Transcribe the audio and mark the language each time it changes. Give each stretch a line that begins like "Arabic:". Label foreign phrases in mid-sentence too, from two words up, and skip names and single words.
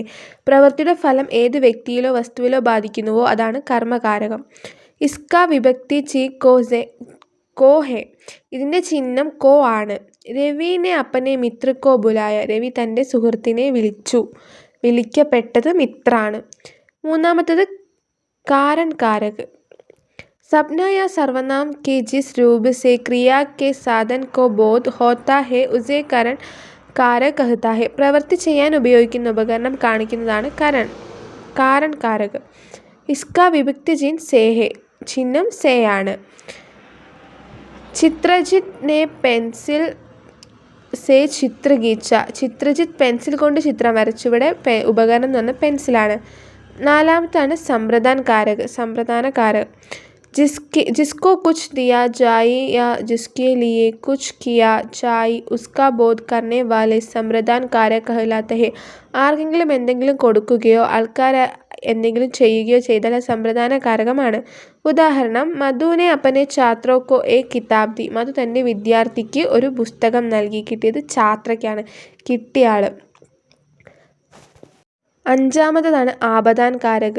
Malayalam: പ്രവൃത്തിയുടെ ഫലം ഏത് വ്യക്തിയിലോ വസ്തുവിലോ ബാധിക്കുന്നുവോ അതാണ് കർമ്മകാരകം.
Hindi: इसका विभक्ति चि को है,
Malayalam: ഇതിൻ്റെ ചിഹ്നം കോ ആണ്.
Hindi: रवि ने अपने मित्र को बुलाया,
Malayalam: രവി തൻ്റെ സുഹൃത്തിനെ വിളിച്ചു. വിളിക്കപ്പെട്ടത് മിത്രാണ്. മൂന്നാമത്തത്
Hindi: कारण कारक. सपना या सर्वनाम के जिस रूप से क्रिया के साधन को बोध होता है उसे करण कारक कहता है.
Malayalam: പ്രവൃത്തി ചെയ്യാൻ ഉപയോഗിക്കുന്ന ഉപകരണം കാണിക്കുന്നതാണ്
Hindi: करण कारक. इसका विभक्ति चिह्न से है,
Malayalam: ചിഹ്നം സേ ആണ്.
Hindi: चित्रजीत ने पेंसिल से चित्र खींचा,
Malayalam: ചിത്രജിത്ത് പെൻസിൽ കൊണ്ട് ചിത്രം വരച്ചു. ഇവിടെ ഉപകരണം എന്ന് പറഞ്ഞാൽ പെൻസിലാണ്. നാലാമത്താണ്
Hindi: सम्प्रदान कारक,
Malayalam: സമ്പ്രദാനകാരക്.
Hindi: जिसको कुछ दिया जाए या जिसके लिए कुछ किया जाए उसका बोध करने वाले सम्प्रदान कारक कहलाते हैं.
Malayalam: ആർക്കെങ്കിലും എന്തെങ്കിലും കൊടുക്കുകയോ ആൾക്കാർ എന്തെങ്കിലും ചെയ്യുകയോ ചെയ്താൽ സമ്പ്രദാന കാരകമാണ്. ഉദാഹരണം
Hindi: मधु ने अपने छात्रों को एक किताब दी,
Malayalam: മധു തൻ്റെ വിദ്യാർത്ഥിക്ക് ഒരു പുസ്തകം നൽകി. കിട്ടിയത് ഛാത്രയ്ക്കാണ്, കിട്ടിയ ആൾ. അഞ്ചാമതാണ്
Hindi: अपादान कारक.